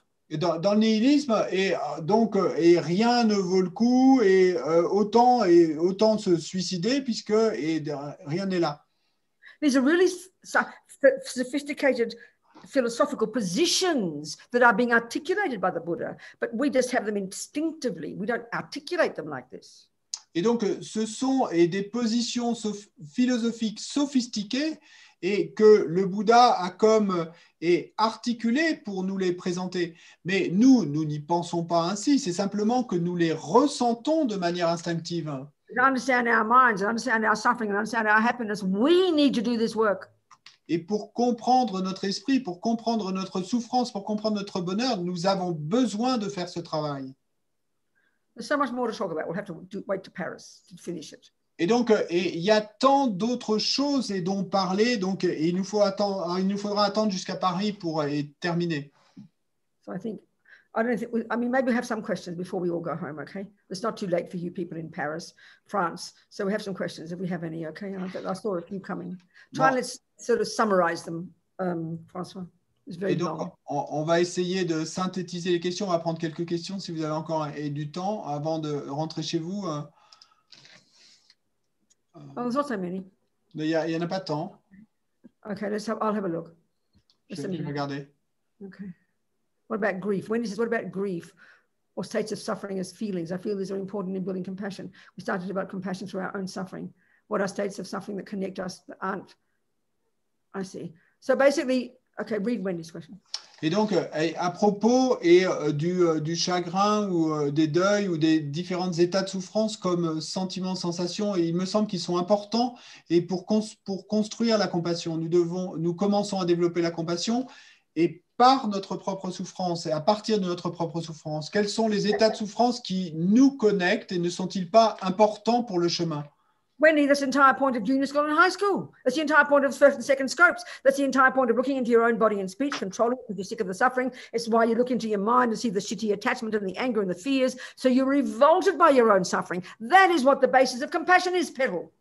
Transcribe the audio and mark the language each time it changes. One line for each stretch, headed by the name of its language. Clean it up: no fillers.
French: le nihilisme, et donc rien ne vaut le coup, et autant de se suicider puisque rien n'est là.
English: These are really sophisticated philosophical positions that are being articulated by the Buddha, but we just have them instinctively. We don't articulate them like this.
French: Et donc, ce sont des positions philosophiques sophistiquées et que le Bouddha a comme articulées pour nous les présenter. Mais nous n'y pensons pas ainsi, c'est simplement que nous les ressentons de manière instinctive.
English: To understand our minds, and understand our suffering, and understand our happiness, we need to do this work.
French: Et pour comprendre notre esprit, pour comprendre notre souffrance, pour comprendre notre bonheur, nous avons besoin de faire ce travail.
English: There's so much more to talk about. We'll have to wait to Paris to finish it.
French: Et donc, il y a tant d'autres choses et dont parler, donc il nous faudra attendre jusqu'à Paris pour terminer.
English: So I mean, maybe we have some questions before we all go home, okay? It's not too late for you people in Paris, France. So we have some questions if we have any, okay? I saw a few coming. Try and let's sort of summarize them, François. It's very long.
French: On va essayer de synthétiser les questions. On va prendre quelques questions si vous avez encore du temps avant de rentrer chez vous.
English: Oh, there's not so many.
French: Il n'y en a pas tant.
English: Okay, I'll have a look.
French: Je vais regarder.
English: Okay. What about grief? Wendy says, what about grief or states of suffering as feelings? I feel these are important in building compassion. We started about compassion through our own suffering. What are states of suffering that connect us that aren't? I see. So basically, okay, read Wendy's question.
French: Et donc, à propos du chagrin ou des deuils ou des différents états de souffrance comme sentiments, sensations, il me semble qu'ils sont importants et pour construire la compassion, nous commençons à développer la compassion et par notre propre souffrance et à partir de notre propre souffrance, quels sont les états de souffrance qui nous connectent et ne sont-ils pas importants pour le chemin?
English: Wendy, that's the entire point of junior school and high school. That's the entire point of first and second scopes. That's the entire point of looking into your own body and speech, controlling it because you're sick of the suffering. It's why you look into your mind and see the shitty attachment and the anger and the fears. So you're revolted by your own suffering. That is what the basis of compassion is, Petal.